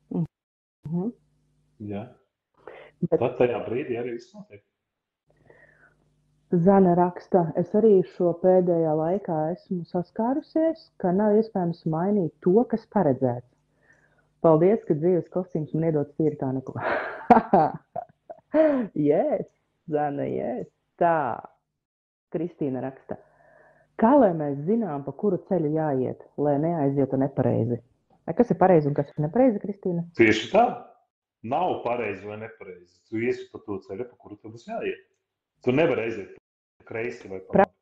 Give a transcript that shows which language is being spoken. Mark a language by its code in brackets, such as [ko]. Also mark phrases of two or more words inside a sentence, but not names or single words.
[lv] Jā. Tad tajā brīdī arī viss notiek. Zana raksta, es arī šo pēdējā laikā esmu saskārusies, ka nav iespējams mainīt to, kas paredzēts. Paldies, ka dzīves kostīms man iedots tīri kā neko. [en] Yes, Zana, yes. [lv] Tā, Kristīna raksta. Kā lai mēs zinām, pa kuru ceļu jāiet, lai neaizietu nepareizi? Kas ir pareizi un kas ir nepareizi, Kristīna? Tieši tā. Nav pareizi vai nepareizi. Tu iesi pa to ceļu, pa kuru tev būs jāiet. Tu nevari aiziet kreisi vai pa labi.